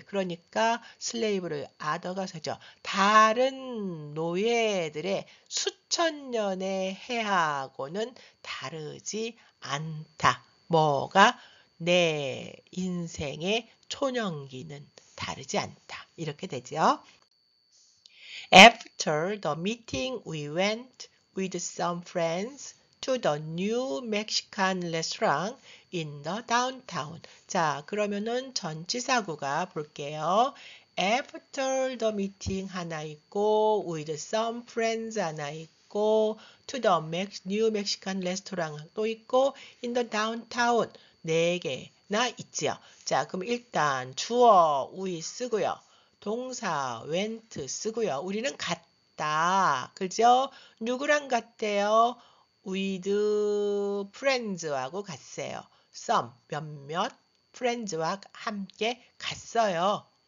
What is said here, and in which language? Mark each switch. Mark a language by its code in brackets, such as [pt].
[ko] 그러니까 slave를 other가 되죠. 다른 노예들의 수천 년의 해하고는 다르지 않다. 뭐가? 내 인생의 초년기는 다르지 않다. 이렇게 되죠. [en] After the meeting, we went with some friends to the new Mexican restaurant in the downtown. [ko] 자, 그러면은 전치사구가 볼게요. [en] After the meeting [ko] 하나 있고, [en] with some friends [ko] 하나 있고, [en] to the new Mexican restaurant [ko] 또 있고, [en] in the downtown [ko] 네 개나 있지요. 자, 그럼 일단 주어 we 쓰고요. 동사 went 쓰고요. 우리는 갔다. 그죠? 누구랑 갔대요? [en] with friends [ko] 하고 갔어요. [en] some [ko] 몇몇 friends와 함께 갔어요.